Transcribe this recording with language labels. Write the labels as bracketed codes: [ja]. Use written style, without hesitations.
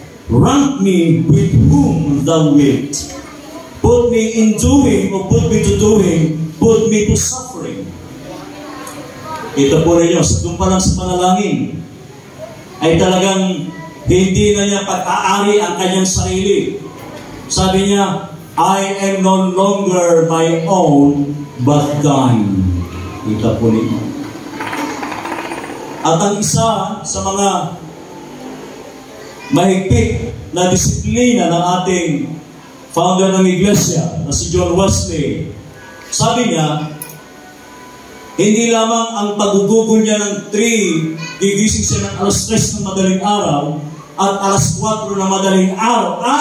[en] Rank me with whom thou wilt. Put me in doing, or put me to doing, put me to suffering. [tl] Ito po rin yun, doon pa lang sa panalangin, ay talagang hindi na niya pag-aari ang kanyang sarili. Sabi niya, [en] I am no longer my own, but thine. [tl] Ito po rin. At ang isa sa mga mahigpit na disiplina ng ating founder ng iglesia, na si John Wesley, sabi niya, hindi lamang ang pagugugol niya ng 3, gigising siya ng alas 3 ng madaling araw at alas 4 ng madaling araw,